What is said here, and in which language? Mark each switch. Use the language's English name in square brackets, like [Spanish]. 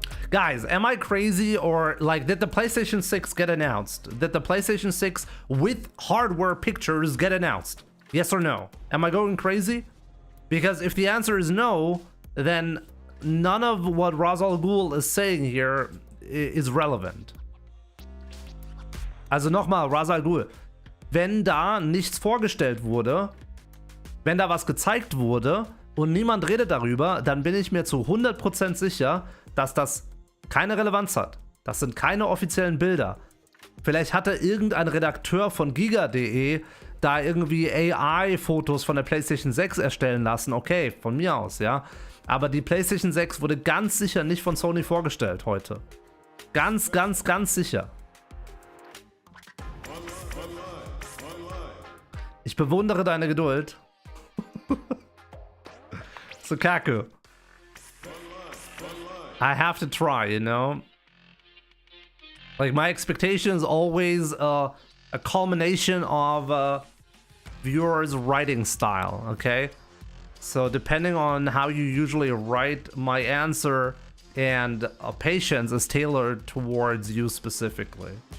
[English] Guys, am I crazy or like did the PlayStation 6 get announced? Did the PlayStation 6 with hardware pictures get announced? Yes or no? Am I going crazy? Because if the answer is no, then none of what Razal Ghul is saying here is relevant. [German] Also nochmal, Razal Ghul, wenn da nichts vorgestellt wurde, wenn da was gezeigt wurde und niemand redet darüber, dann bin ich mir zu 100% sicher, dass das keine Relevanz hat. Das sind keine offiziellen Bilder. Vielleicht hatte irgendein Redakteur von giga.de da irgendwie AI-Fotos von der PlayStation 6 erstellen lassen. Okay, von mir aus, ja. Aber die PlayStation 6 wurde ganz sicher nicht von Sony vorgestellt heute. Ganz sicher. Ich bewundere deine Geduld. So kacke. [English] I have to try, you know? Like, my expectation is always a culmination of viewers' writing style, okay? So depending on how you usually write, my answer and patience is tailored towards you specifically.